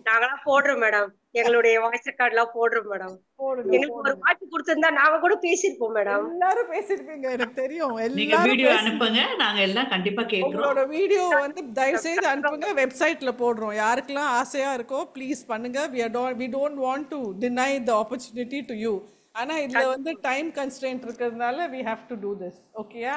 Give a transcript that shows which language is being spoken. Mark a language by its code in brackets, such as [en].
[ta] நாங்களாம் போடுறோம் மேடம், எங்களுடைய வாய்ஸ் ரெக்கார்ட்லாம் போடுறோம் மேடம். போடுங்க எங்களுக்கு ஒரு போடுங்க. வாய்ப்பு கொடுத்திருந்தா நாங்க கூட பேசியிருப்போம் மேடம். எல்லாரும் பேசிருப்பீங்க, எனக்கு தெரியும். நீங்க எல்லாரும் வீடியோ பேசி அனுப்புங்க, நாங்க எல்லாம் கண்டிப்பா கேக்குறோம். உங்களோட வீடியோ வந்து தயவு செய்து அனுப்புங்க, வெப்சைட்ல போடுறோம். யாருக்கெல்லாம் ஆசையா இருக்கோ ப்ளீஸ் பண்ணுங்க. [en] we don't want to deny the opportunity to you. [ta] ஆனா இதுல வந்து டைம் கன்ஸ்ட்ரெயின்ட் இருக்கிறதுனால [en] we have to do this. [ta] ஓகேயா?